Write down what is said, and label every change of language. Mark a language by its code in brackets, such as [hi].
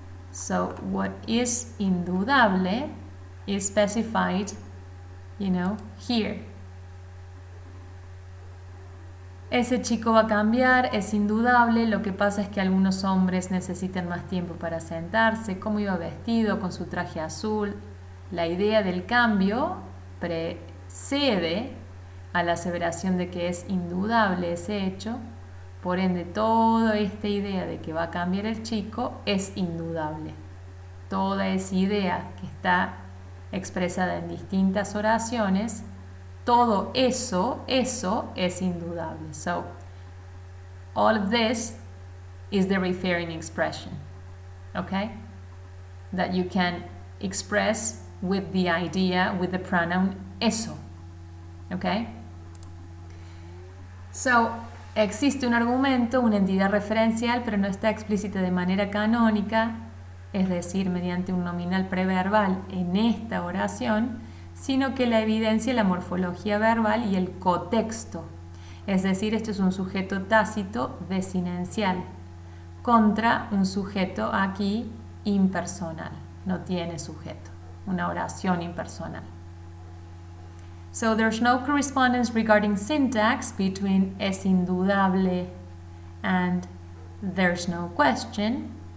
[en] So what is indudable is specified, here. [es] Ese chico va a cambiar, es indudable, lo que pasa es que algunos hombres necesitan más tiempo para sentarse, cómo iba vestido, con su traje azul. La idea del cambio precede a la aseveración de que es indudable ese hecho, por ende toda esta idea de que va a cambiar el chico es indudable. Toda esa idea que está expresada en distintas oraciones, todo eso es indudable. [en] So, all of this is the referring expression, okay? That you can express with the idea, with the pronoun eso, okay? [es] So, existe un argumento, una entidad referencial, pero no está explícita de manera canónica, es decir, mediante un nominal preverbal en esta oración, sino que la evidencia la morfología verbal y el cotexto. Es decir, esto es un sujeto tácito desinencial contra un sujeto aquí impersonal. No tiene sujeto, una oración impersonal. [en] So there's no correspondence regarding syntax between es indudable and there's no question.